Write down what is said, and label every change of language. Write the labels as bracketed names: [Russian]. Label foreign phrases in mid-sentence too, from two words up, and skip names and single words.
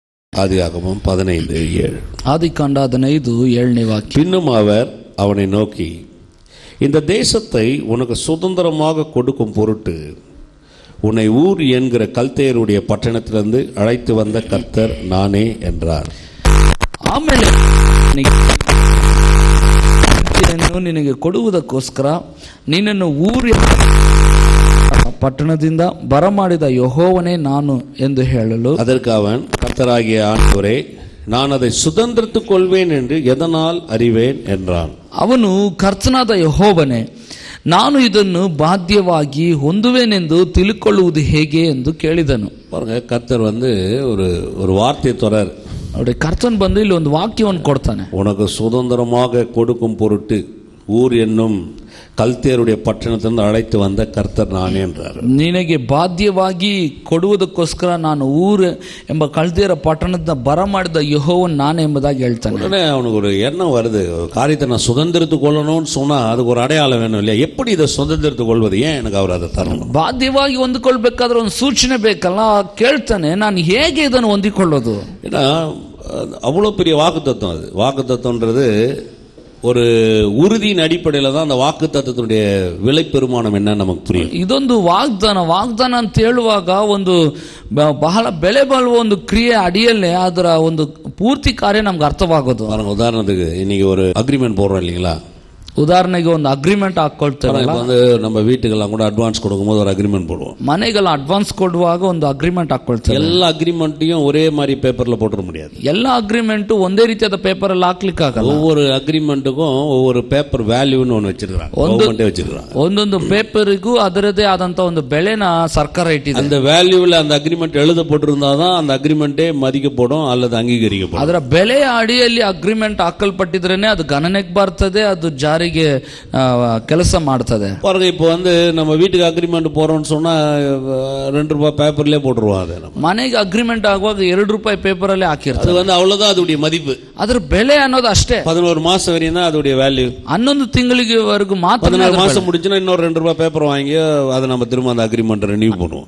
[Tamil] ஆதியாகமம் 15:7. [Kannada] ಆದಿಕಾಂಡ 15:7ನೇ ವಾಕ್ಯ. [Tamil] பின்னும் அவர் அவனை நோக்கி, இந்த தேசத்தை உனக்கு சுதந்திரமாக கொடுக்கும் பொருட்டு உன்னை ஊர் என்கிற கல்தேயருடைய பட்டணத்திலிருந்து அழைத்து வந்த கர்த்தர் நானே என்றார். [Kannada] ಆಮೇಲೆ ನಿನಗೆ ಕೊಡುವುದಕ್ಕೋಸ್ಕರ ನಿನ್ನನ್ನು ಊರಿನ ಪಟ್ಟಣದಿಂದ ಬರಮಾಡಿದ ಯೆಹೋವನೇ ನಾನು ಎಂದು ಹೇಳಲು, [Tamil] அதற்கு அவன், கர்த்தராகிய ஆண்டவரே, நான் அதை சுதந்திரத்துக் கொள்வேன் என்று எதனால் அறிவேன் என்றான். [Kannada] ಅವನು ಕರ್ತನಾದ ಯೆಹೋವನೇ, ನಾನು ಇದನ್ನು ಬಾಧ್ಯವಾಗಿ ಹೊಂದುವೆನೆಂದು ತಿಳ್ಕೊಳ್ಳುವುದು ಹೇಗೆ ಎಂದು ಕೇಳಿದನು. [Tamil] பாருங்க, கர்த்தர் ஒரு வார்த்தை தொடர். [Kannada] ನೋಡಿ, ಕರ್ತನ್ ಬಂದು ಇಲ್ಲಿ ಒಂದು ವಾಕ್ಯವನ್ನು ಕೊಡ್ತಾನೆ. [Tamil] உனக்கு சுதந்திரமாக கொடுக்கும் பொருட்டு ஊர் என்னும் கல்தேயருடைய பட்டணத்திலிருந்து அழைத்து வந்த கர்த்தர் நானே என்றார். [Kannada] ನಿನಗೆ ಬಾಧ್ಯವಾಗಿ ಕೊಡುವುದಕ್ಕೋಸ್ಕರ ನಾನು ಊರು ಎಂಬ ಕಲ್ದೆಯರ ಪಟ್ಟಣದಿಂದ ಬರಮಾಡಿದ ಯೆಹೋವನ್ ನಾನೇ ಎಂಬುದಾಗಿ ಹೇಳ್ತಾನೆ. [Tamil] உடனே அவனுக்கு ஒரு எண்ணம் வருது, காரியத்தை நான் சுதந்திரத்துக் கொள்ளணும்னு சொன்னா அதுக்கு ஒரு அடையாளம் வேணும் இல்லையா? எப்படி இதை சுதந்திரத்துக் கொள்வது? ஏன் எனக்கு அவர் அதை தரணும்? [Kannada] ಬಾಧ್ಯವಾಗಿ ಹೊಂದಿಕೊಳ್ಬೇಕಾದ್ರೆ ಒಂದು ಸೂಚನೆ ಬೇಕಲ್ಲ. ಕೇಳ್ತಾನೆ, ನಾನು ಹೇಗೆ ಇದನ್ನು ಹೊಂದಿಕೊಳ್ಳೋದು? [Tamil] ஏன்னா அவ்வளோ பெரிய வாக்குத்தத்தம். அது வாக்குத்தத்தம்ன்றது ஒரு உறுதியின் அடிப்படையில் தான் அந்த வாக்கு தத்துவத்தினுடைய விலை பெருமானம் என்னன்னு நமக்கு புரியும். [Kannada] ಇದೊಂದು ವಾಗ್ದಾನ ಅಂತ ಹೇಳುವಾಗ ಒಂದು ಬಹಳ ಬೆಲೆ ಬಾಳುವ ಒಂದು ಕ್ರಿಯೆ ಅಡಿಯಲ್ಲೇ ಅದರ ಒಂದು ಪೂರ್ತಿ ಕಾರ್ಯ ನಮ್ಗೆ ಅರ್ಥವಾಗೋದು. [Tamil] உதாரணத்துக்கு இன்னைக்கு ஒரு அக்ரிமெண்ட் போடுறோம் இல்லைங்களா? [Kannada] ಉದಾಹರಣೆಗೆ ಒಂದು ಅಗ್ರಿಮೆಂಟ್ ಹಾಕೊಳ್ತೇವೆ. [Tamil] நம்ம வீட்டுக்கெல்லாம் கூட ಅಡ್ವಾನ್ಸ್ கொடுக்கும்போது ஒரு அக்ரிமெண்ட் போடுவோம். [Kannada] ಮನೆಗೆಲ್ಲ ಅಡ್ವಾನ್ಸ್ ಕೊಡುವಾಗ ಒಂದು ಅಗ್ರಿಮೆಂಟ್ ಹಾಕೊಳ್ತೇವೆ. [Tamil] ಎಲ್ಲ ಅಗ್ರಿಮೆಂಟ್டையும் ஒரே மாதிரி பேப்பர்ல போட்டுற முடியாது. [Kannada] ಎಲ್ಲ ಅಗ್ರಿಮೆಂಟ್ ಒಂದೇ ರೀತಿಯಾದ ಪೇಪರ್ ಅಲ್ಲಿ ಹಾಕ್ಲಿಕ್ಕೆ ಆಗಲ್ಲ. [Tamil] ஒவ்வொரு அக்ரிமெண்ட்டுக்கும் ஒவ்வொரு பேப்பர் வேல்யூன்னு ஒன்று வச்சிருக்காங்க. [Kannada] ಒಂದೊಂದು ಪೇಪರಿಗೂ ಅದರದೇ ಆದಂತ ಒಂದು ಬೆಲೆನ ಸರ್ಕಾರ ಇಟ್ಟಿದೆ. [Tamil] அந்த வேல்யூல அந்த அக்ரிமெண்ட் எழுதப்பட்டிருந்தாதான் அந்த அக்ரிமெண்டே மதிக்கப்படும் அல்லது அங்கீகரிக்கப்படும். [Kannada] ಅದರ ಬೆಲೆಯ ಅಡಿಯಲ್ಲಿ ಅಗ್ರಿಮೆಂಟ್ ಹಾಕಲ್ಪಟ್ಟಿದ್ರೇನೆ ಅದು ಗಣನೆಗೆ ಬರ್ತದೆ, ಅದು ಜಾರಿಗೆ ಕೆಲಸ ಮಾಡ್ತದೆ. [Tamil] பாருங்க, இப்போ நம்ம வீட்டுக்கு அக்ரிமெண்ட் போறோம்னு சொன்னா ₹2 பேப்பர்லயே போட்டுருவோம். அது [Kannada] ಮನೆಗೆ ಅಗ್ರಿಮೆಂಟ್ ಆಗುವಾಗ ₹2 ಪೇಪರ್ ಅಲ್ಲೇ ಹಾಕಿರ್ತಾರೆ. [Tamil] அது அவ்வளவுதான் அதோடைய மதிப்பு. [Kannada] ಅದರ ಬೆಲೆ ಅನ್ನೋದು ಅಷ್ಟೇ. [Tamil] 11 மாசம் வரையும் தான் அதோடைய வேல்யூ. [Kannada] 11 ತಿಂಗಳಿಗೆವರೆಗೂ ಮಾತ್ರ. [Tamil] 11 மாசம் முடிஞ்சுனா இன்னொரு ₹2 பேப்பர் வாங்கி அதை நம்ம திரும்ப அந்த [English] agreement renew [Tamil] பண்ணுவோம்.